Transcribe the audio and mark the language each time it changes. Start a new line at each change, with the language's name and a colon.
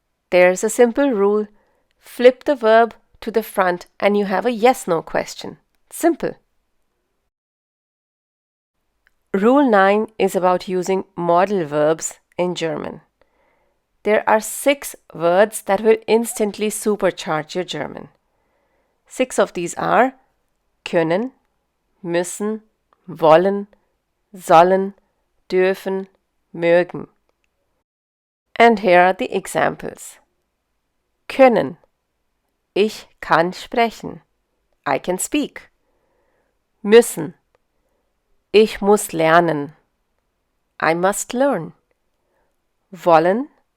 English: There's a simple rule. Flip the verb to the front and you have a yes-no question. Simple. Rule 9 is about using modal verbs in German. There are 6 words that will instantly supercharge your German. 6 of these are
German: können, müssen, wollen, sollen, dürfen, mögen.
English: And here are the examples.
German: Können. Ich kann sprechen.
English: I can speak.
German: Müssen. Ich muss lernen.
English: I must learn.
German: Wollen.